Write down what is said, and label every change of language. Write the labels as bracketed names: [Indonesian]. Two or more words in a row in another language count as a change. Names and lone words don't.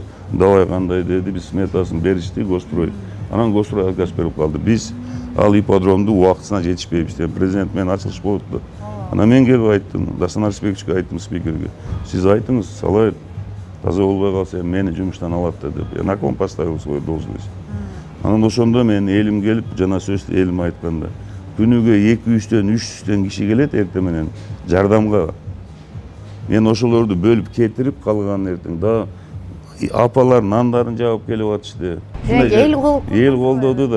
[Kyrgyz] Давай кандай деди, биз сметасын беришти Гострой. Анан Гострой отказ берип калды. Биз ал ипподромду убактысына жетишпейбиз деп. Президент менен ачылыш болуп да. Анан мен келип айттым, Дастан Арсбековичке айттым, спикерге. Сиз айтыңыз, салайт. Таза болбой калса мени жумуштан алат деп. [Russian] На ком поставил свою должность. [Kyrgyz] Анан ошондо мен элим келип, жана сөздү элим айтканда, күнүгө 200-төн 300төн киши келет эртең менен жардамга. Мен ошолорду бөлүп кетирип калган эртең да апалар нандарын жаап келип атышты. Эл колдоду да.